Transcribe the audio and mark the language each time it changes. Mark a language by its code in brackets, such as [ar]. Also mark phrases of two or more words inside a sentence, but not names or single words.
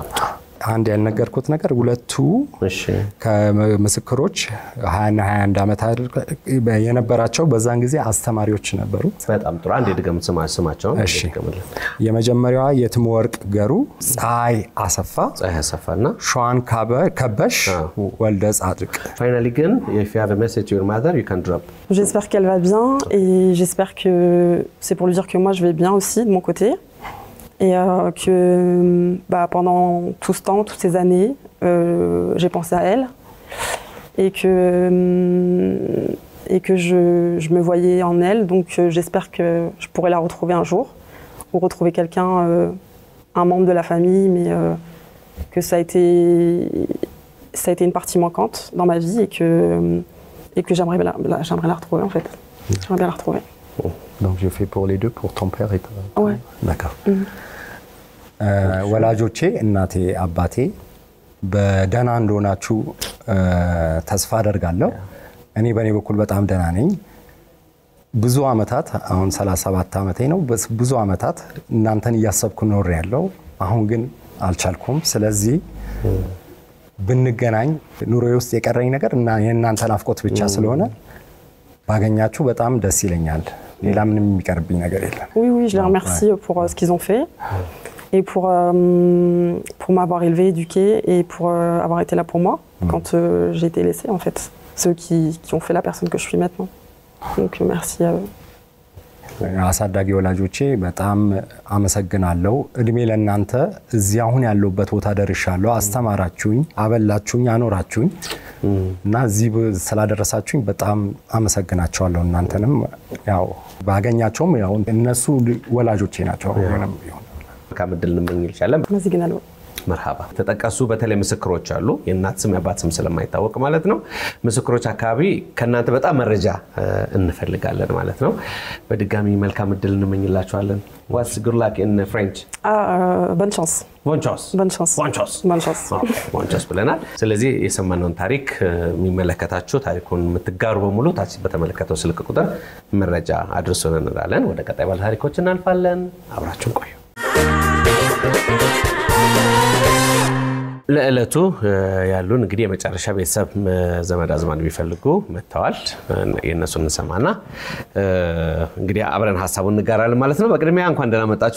[am] አንድ ያልነገርኩት ነገር ሁለቱ ከምስክሮች 20 እና 21 ዓመት የነበራቸው በዛን ጊዜ አስተማሪዎች ነበሩ በጣም ጥሩ አንድ ድገም ስማቸው የመጀመሪያዋ የትም ወርቅ ገሩ ፀሐይ አሰፋና ሸዋን ከበሽ ወልደ ጻድቅ [en] finally ግን if you have a message to your mother you can drop [fr] j'espère qu'elle va bien et j'espère que c'est pour lui dire que moi je vais bien aussi de mon côté et que pendant tout ce temps, toutes ces années, j'ai pensé à elle et que je me voyais en elle. Donc j'espère que je pourrai la retrouver un jour ou retrouver quelqu'un, un membre de la famille, mais que ça a été une partie manquante dans ma vie et que j'aimerais la retrouver en fait. J'aimerais bien la retrouver. Donc je fais pour les deux, pour ton père et toi. Ouais. D'accord. [am] ወላጆቼ እናቴ አባቴ በደና እንደሆናችሁ ተስፋ አደርጋለሁ እኔ በኔ በኩል በጣም ደና ነኝ ብዙ አመታት አሁን 37 አመቴ ነው ብዙ አመታት እናንተን ያሰብኩ ኖር ያለው አሁን ግን አልቻልኩም ስለዚህ ብንገናኝ ኑሮዬ ውስጥ የቀረኝ ነገር እና የእናንተን አፍቆት ብቻ ስለሆነ ባገኛችሁ በጣም ደስ ይለኛል ሌላ ምንም የሚቀርብኝ ነገር የለም [fr] Oui je les remercie pour ce qu'ils ont fait et pour m'avoir élevé, éduqué et pour avoir été là pour moi quand j'ai été laissée en fait. Ceux qui ont fait la personne que je suis maintenant. Donc merci à eux. [am] አሳዳጊ ወላጆቼ በጣም አመሰግናለሁ። እድሜ ለእናንተ እዚህ አሁን ያለውበት ቦታ ደርሻለሁ። አስተማራችሁኝ፣ አበላችሁኝ፣ አኖራችሁኝ እና እዚህ ስላደረሳችሁኝ በጣም አመሰግናቸዋለሁ። እናንተንም ያው ባገኛቸውም ያው እነሱ ወላጆቼ ናቸው። ምንም ቢሆን ካምድል እንመኝልሻለን። አመሰግናለሁ። መርሃባ ተጠቀሱ በተለይ ምስክሮች አሉ የእናት ስም ያባት ስም ስለማይታወቅ ማለት ነው ምስክሮች አካባቢ ከናንተ በጣም መረጃ እንፈልጋለን ማለት ነው በድጋሚ መልካም እድል እንመኝላችኋለን [en] what's good luck in French [fr] bonne chance bonne chance bonne chance bonne chance bonne chance bonne chance [am] ብለናል ስለዚህ የሰማነውን ታሪክ የሚመለከታችሁ ታሪኩን የምትጋሩ በሙሉ ታች በተመለከተው ስልክ ቁጥር መረጃ አድርሱን እንላለን ወደ ቀጣይ ባለ ታሪኮች እናልፋለን አብራችሁን ቆዩ ለእለቱ ያሉን እንግዲህ የመጨረሻ ቤተሰብ ዘመድ አዝማድ ቢፈልጉ መተዋል የነሱን እንሰማና እንግዲህ አብረን ሐሳቡን እንጋራለን ማለት ነው በቅድሚያ እንኳን ደህና መጣችሁ